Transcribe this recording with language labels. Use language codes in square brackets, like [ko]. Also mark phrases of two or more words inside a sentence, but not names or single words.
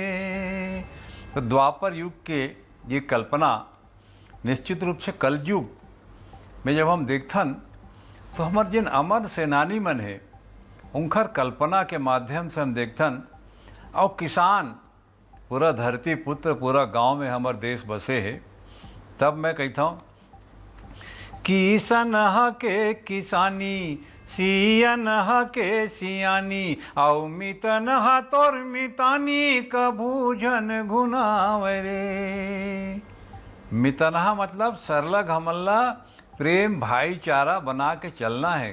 [hne] तो द्वापर युग के ये कल्पना निश्चित रूप से कलयुग में जब हम देखथन तो हमार जिन अमर सेनानी मन है उनकर कल्पना के माध्यम से हम देखथन, और किसान पूरा धरती पुत्र पूरा गांव में हमार देश बसे है। तब मैं कहता हूँ किसन के किसानी, सियन के सियानी, औ मितन तोर मितानी, कभू जन घुनावे रे। मितनहा मतलब सरलग हमल्ला प्रेम भाईचारा बना के चलना है।